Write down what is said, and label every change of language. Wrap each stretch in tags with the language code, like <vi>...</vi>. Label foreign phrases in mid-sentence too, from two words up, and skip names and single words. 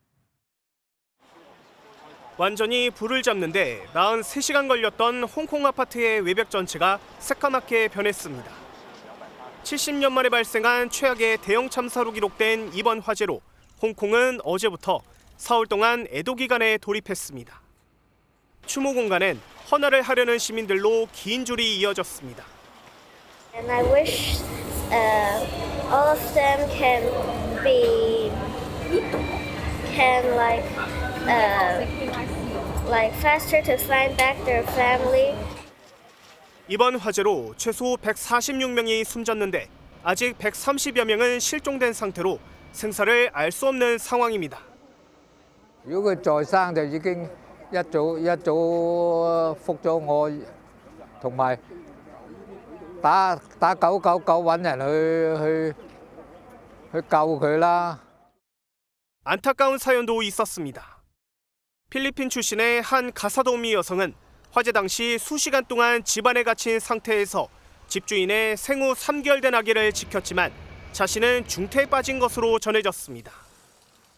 <ko>완전히 불을 잡는데 43시간 걸렸던 홍콩 아파트의 외벽 전체가 새까맣게 변했습니다. 70년 만에 발생한 최악의 대형 참사로 기록된 이번 화재로 홍콩은 어제부터 사흘 동안 애도 기간에 돌입했습니다. 추모 공간엔 헌화를 하려는 시민들로 긴 줄이 이어졌습니다.</ko> <en>And I wish all of them can faster to find back their family.</en> <ko>이번 화재로 최소 146명이 숨졌는데 아직 130여 명은 실종된 상태로 생사를 알 수 없는 상황입니다.</ko> <yue>如果佢在生就已經一早覆咗我，同埋打999揾人去救佢啦。</yue> <ko>안타까운 사연도 있었습니다. 필리핀 출신의 한 가사도우미 여성은 화재 당시 수시간 동안 집안에 갇힌 상태에서 집주인의 생후 3개월 된 아기를 지켰지만 자신은 중태에 빠진 것으로 전해졌습니다.</ko>